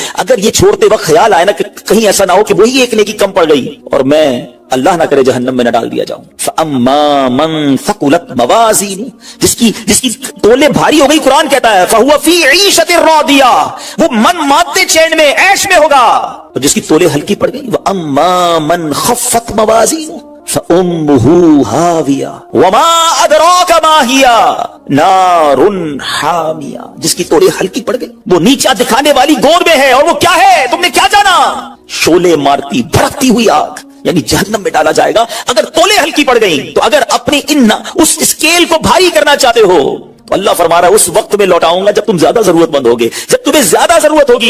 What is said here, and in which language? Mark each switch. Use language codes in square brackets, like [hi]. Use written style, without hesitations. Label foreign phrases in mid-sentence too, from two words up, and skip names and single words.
[hi] अगर ये छोड़ते वक्त ख्याल आए ना कि कहीं ऐसा ना हो कि वही एक नेकी कम पड़ गई और मैं, अल्लाह ना करे, जहन्नम में न डाल दिया जाऊं। [ar] فأما من ثقلت موازينه, [hi] जिसकी तोले भारी हो गई, कुरान कहता है, [ar] فهو في عيشة راضية, [hi] वो मन मानते चैन में, ऐश में होगा। और जिसकी तोले हल्की पड़ गई, [ar] وأما من خفت موازينه فأمه هاوية وما أدراك ما هيه نار حامية. [hi] जिसकी तोले हल्की पड़ गई, वो नीचा दिखाने वाली गोद में है, और वो क्या है तुमने क्या जाना? शोले मारती भड़कती हुई आग, यानी जहन्नम में डाला जाएगा अगर तोले हल्की पड़ गई। तो अगर अपनी उस स्केल को भारी करना चाहते हो तो अल्लाह फरमा रहा है, उस वक्त में लौटाऊंगा जब तुम ज्यादा जरूरतमंद होगे, जब तुम्हें ज्यादा जरूरत होगी।